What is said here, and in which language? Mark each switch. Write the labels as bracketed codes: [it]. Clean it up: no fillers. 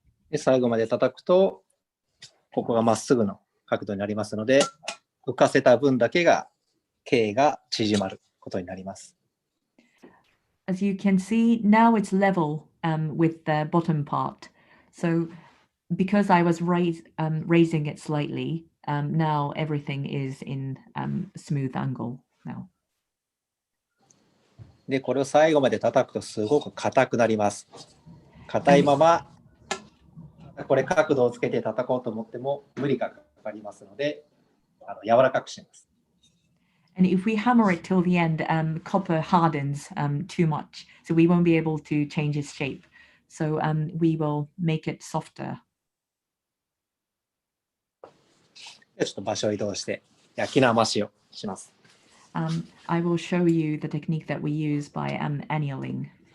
[ja] で最後まで叩くと、ここがまっすぐの角度になりますので、浮かせた分だけが径が縮まることになります。 [en] As you can see, now it's level with the bottom part. So because I was raising it slightly, now everything is in smooth angle now. [ja] で、これを最後まで叩くとすごく硬くなります。硬いまま、これ角度をつけて叩こうと思っても無理がかかりますので、柔らかくします。 [en] And if we hammer it till the end, copper hardens too much, so we won't be able to change its shape. So we will make it softer. [ja] ちょっと場所を移動して焼き生しをします。 [en] I will show you the technique that we use by annealing.